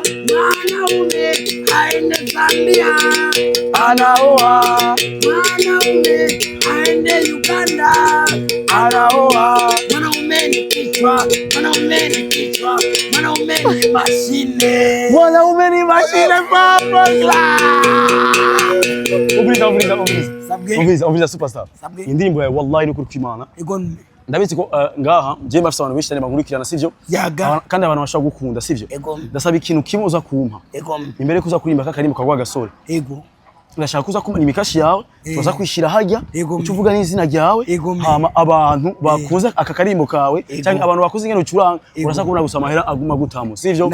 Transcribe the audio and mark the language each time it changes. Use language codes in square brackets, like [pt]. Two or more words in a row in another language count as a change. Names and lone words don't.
[sw] Mwanaume aende Zambia, anaoa. Mwanaume aende Uganda, anaoa. Mwanaume ni kichwa, mwanaume ni kichwa, mwanaume ni mashine. Mwanaume ni mashine papa. [rn] Umviriza superstar. Indirimbo yawe wallahi ni kuri kwimana. Ndabizi ko ngaha je mafisa abantu benshi nkurikirana sivyo? Kandi abantu bashaka gukunda sivyo? Ndasaba ikintu kimwe uza kumpa. Imbere kuza kurimba kakarimbo kagwa gasore. Ndashaka kuza kumenya imikashi yawe, tuza kwishira hajya, ucuvuga n'izina ryawe, hama abantu bakuza akakarimbo kawe, cyangwa abantu bakuze ingene ucuranga, urasa kubona gusa amahera aguma gutamo, sivyo?